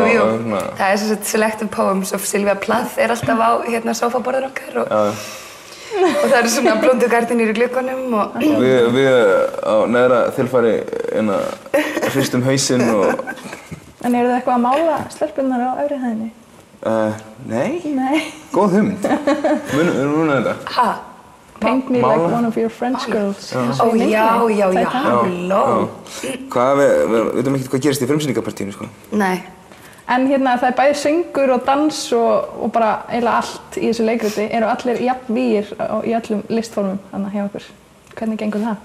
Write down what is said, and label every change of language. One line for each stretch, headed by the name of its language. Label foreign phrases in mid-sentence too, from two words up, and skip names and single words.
Icelandic: Það er sem sagt Selective Poems of Sylvia Plath er alltaf á sófaborðinu okkar og það eru svona blóndu gardínur í gluggunum og Við á neðra þilfari hristum hausinn og En eru þið eitthvað að mála stelpurnar á efri hæðinni? Nei. Nei. Góð hugmynd. Munum þetta. Ha?
English: Paint me like one of your French girls.
Icelandic: Ó, já, halló. Hvað, við veitum ekkert hvað gerist í frumsýningapartíinu, sko. Nei. En það er bæði söngur og dans og bara eiginlega allt í þessu leikriti. Eru allir jafn vígir í öllum listformum þannig hjá okkur? Hvernig gengur það?